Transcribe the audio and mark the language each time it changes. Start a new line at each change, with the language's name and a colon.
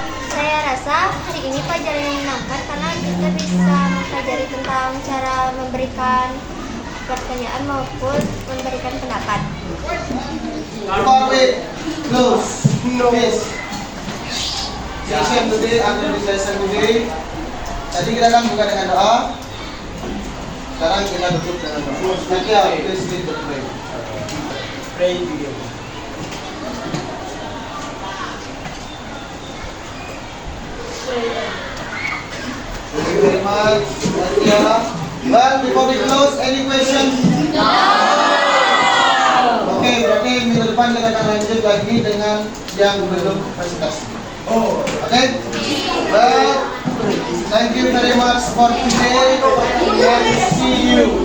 Indonesian: Saya rasa hari ini pelajaran yang menyenangkan karena kita bisa mempelajari tentang cara memberikan pertanyaan maupun memberikan pendapat.
English: Before we close this session today, after this lesson today,
Indonesian: tadi kita akan buka dengan doa. Sekarang kita tutup dengan doa. Nanti ya,
English: please lead the prayer. Pray together. Thank you very much. Well, before we close, any question? No.
Indonesian: Oke, berarti minggu depan kita akan lanjut lagi dengan yang belum presentasi. Oke?
English: Well, thank you very much for today and see you.